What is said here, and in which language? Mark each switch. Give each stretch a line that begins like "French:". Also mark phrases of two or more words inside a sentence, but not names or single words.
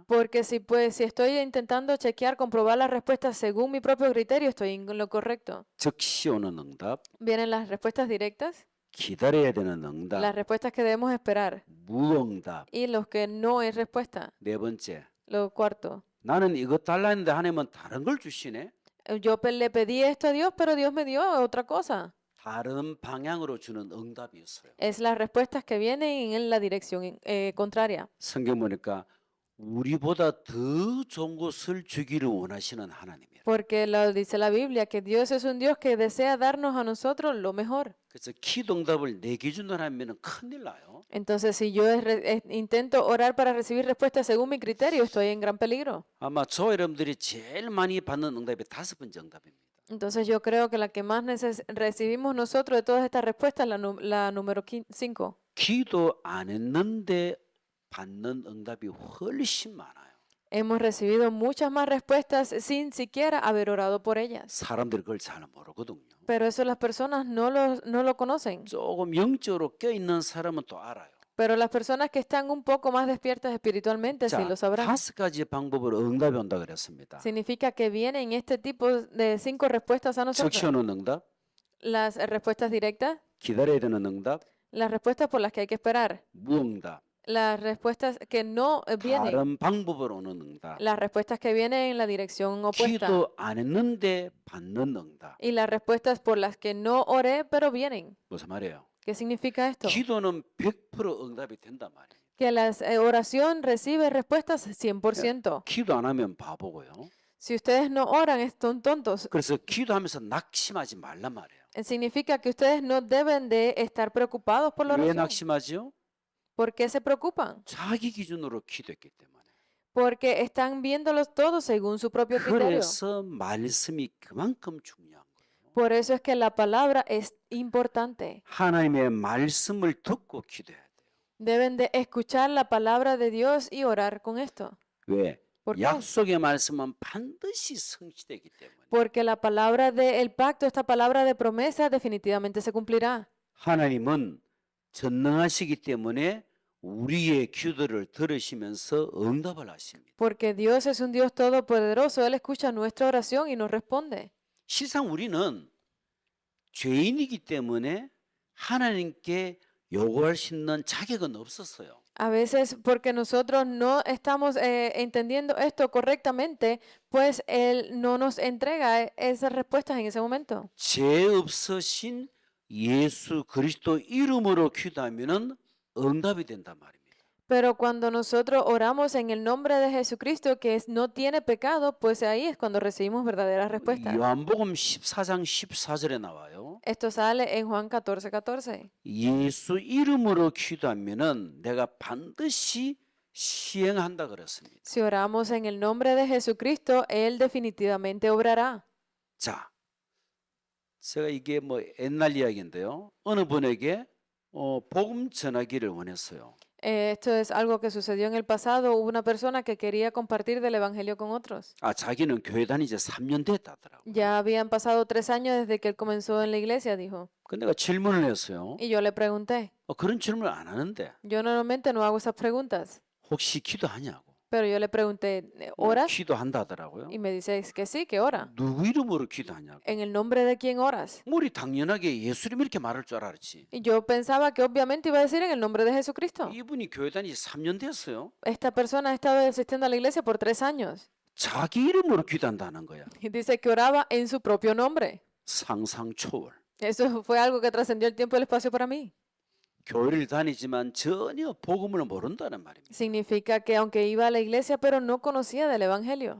Spanish: Porque si estoy intentando chequear, comprobar las respuestas según mi propio criterio, estoy en lo correcto.
Korean: 즉시 오는 응답,
Spanish: Vienen las respuestas directas,
Korean: 기다려야 되는 응답,
Spanish: las respuestas que debemos esperar
Korean: 무응답.
Spanish: y los que no es respuesta.
Korean: 네 번째,
Spanish: Lo cuarto,
Korean: 나는 이것 달라 했는데 하나님은 다른 걸 주시네.
Spanish: le pedí esto a Dios, pero Dios me dio otra cosa.
Korean: 다른 방향으로 주는 응답이었어요.
Spanish: Es las respuestas que vienen en la dirección contraria.
Korean: 성경 보니까 우리보다 더 좋은 것을 주기를 원하시는 하나님이에요.
Spanish: Porque dice la Biblia que Dios es un Dios que desea darnos a nosotros lo mejor.
Korean: 그래서 기도 응답을 내 기준으로 하면 큰일 나요.
Spanish: Entonces, si yo intento orar para recibir respuestas según mi criterio, estoy en gran peligro.
Korean: 아마 저 여러분들이 제일 많이 받는 응답이 5번째 응답입니다.
Spanish: Entonces, yo creo que la que más recibimos nosotros de todas estas respuestas es la número 5.
Korean: 기도 안 했는데 받는 응답이 훨씬 많아요.
Spanish: Hemos recibido muchas más respuestas sin siquiera haber orado por ellas.
Korean: 사람들이 그걸 잘 모르거든요.
Spanish: Pero eso las personas no lo conocen.
Korean: 조금 영적으로 껴있는 사람은 또 알아요.
Spanish: Pero las personas que están un poco más despiertas espiritualmente sí
Korean: 자,
Spanish: lo sabrán.
Korean: 5가지 방법으로 응답이 온다 그랬습니다.
Spanish: Significa que vienen este tipo de 5 respuestas a nosotros.
Korean: 즉시 오는 응답,
Spanish: Las respuestas directas,
Korean: 기다려야 되는 응답,
Spanish: las respuestas por las que hay que esperar,
Korean: 무응답,
Spanish: las respuestas que no vienen,
Korean: 다른 방법으로 오는 응답,
Spanish: las respuestas que vienen en la dirección opuesta
Korean: 기도 안 했는데 받는 응답.
Spanish: y las respuestas por las que no oré pero vienen.
Korean: 무슨 말이에요?
Spanish: ¿Qué significa esto?
Korean: 기도는 100% 응답이 된단 말이에요.
Spanish: Que la oración recibe respuestas 100%.
Korean: 기도 안 하면 바보고요.
Spanish: Si ustedes no oran, son tontos.
Korean: 그래서 기도하면서 낙심하지 말란 말이에요.
Spanish: Significa que ustedes no deben de estar preocupados por la
Korean: 왜
Spanish: oración.
Korean: 낙심하죠?
Spanish: ¿Por qué se preocupan?
Korean: 자기 기준으로 기도했기 때문에.
Spanish: Porque están viéndolos todos según su propio criterio.
Korean: 그래서 말씀이 그만큼 중요한 거예요.
Spanish: Por eso es que la palabra es importante.
Korean: 하나님의 말씀을 듣고 기도해야 돼요.
Spanish: Deben de escuchar la palabra de Dios y orar con esto.
Korean: 왜?
Spanish: ¿Por qué?
Korean: 약속의 말씀은 반드시 성취되기 때문에.
Spanish: Porque la palabra del pacto, esta palabra de promesa, definitivamente se cumplirá.
Korean: 하나님은 전능하시기 때문에 우리의 기도를 들으시면서 응답을 하십니다.
Spanish: Porque Dios es un Dios todopoderoso. Él escucha nuestra oración y nos responde.
Korean: 실상 우리는 죄인이기 때문에 하나님께 요구할 수 있는 자격은 없었어요.
Spanish: A veces porque nosotros no estamos entendiendo esto correctamente, pues Él no nos entrega esas respuestas en ese momento.
Korean: 죄 없으신 예수 그리스도 이름으로 기도하면은 응답이 된단 말입니다.
Spanish: Pero cuando nosotros oramos en el nombre de Jesucristo, que no tiene pecado, pues ahí es cuando recibimos verdaderas respuestas.
Korean: 요한복음 14장 14절에 나와요.
Spanish: Esto sale en Juan 14:14.
Korean: 예수 이름으로 기도하면은 내가 반드시 시행한다 그랬습니다.
Spanish: Si oramos en el nombre de Jesucristo, Él definitivamente obrará.
Korean: 자, 제가 이게 뭐 옛날 이야기인데요. 어느 분에게 복음 전하기를 원했어요.
Spanish: Esto es algo que sucedió en el pasado. Hubo una persona que quería compartir del Evangelio con otros.
Korean: 아, 자기는 교회 다닌 지 3년 됐다더라고요.
Spanish: Ya habían pasado 3 años desde que él comenzó en la iglesia, dijo.
Korean: 근데 내가 질문을 했어요.
Spanish: Y yo le pregunté.
Korean: 그런 질문을 안 하는데
Spanish: Yo normalmente no hago esas preguntas.
Korean: 혹시 기도하냐고.
Spanish: Pero yo le pregunté, ¿oras?
Korean: 기도한다 하더라고요.
Spanish: Y me dice que sí, que ora.
Korean: 누구 이름으로 기도하냐고.
Spanish: ¿En el nombre de quién oras?
Korean: 우리 당연하게 예수님 이렇게 말할 줄 알았지.
Spanish: Y yo pensaba que obviamente iba a decir en el nombre de Jesucristo.
Korean: 이분이 교회 다닌 지 3년 됐어요.
Spanish: Esta persona ha estado asistiendo a la iglesia por 3 años.
Korean: 자기 이름으로 기도한다는 거야.
Spanish: Y dice que oraba en su propio nombre.
Korean: 상상 초월.
Spanish: Eso fue algo que trascendió el tiempo y el espacio para mí.
Korean: 교회를 다니지만 전혀 복음을 모른다는 말입니다.
Spanish: Significa que aunque iba a la iglesia, pero no conocía del Evangelio.